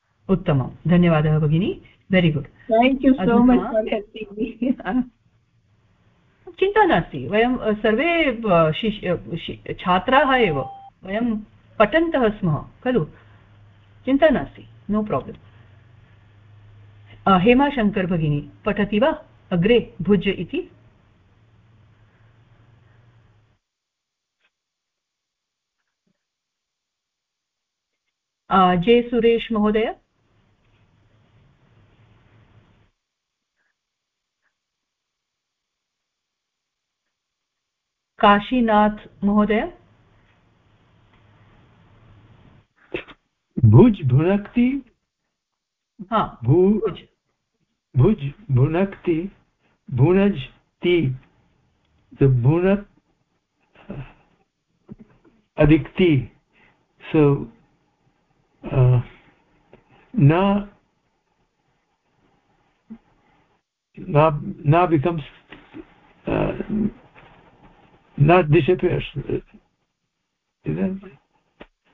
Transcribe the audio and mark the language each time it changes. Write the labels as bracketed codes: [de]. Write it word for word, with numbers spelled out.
[sa] उत्तमं, धन्यवादः भगिनी, [en] Very good. Thank you so much for helping me. [sa] चिन्ता नास्ति, वयं सर्वे छात्राः एव, वयं पठन्तः स्मः खलु, चिन्ता नास्ति, [en] No problem. [sa] हेमाशङ्कर भगिनी पठति वा अग्रे? भुज इति जे सुरेश महोदय। काशीनाथ महोदय। भुज भुनक्ति। हा भुज भुज भुनक्ति भुनजति भुनक् अधिकति। [en] So uh na na na becomes uh, not disappears, isn't it?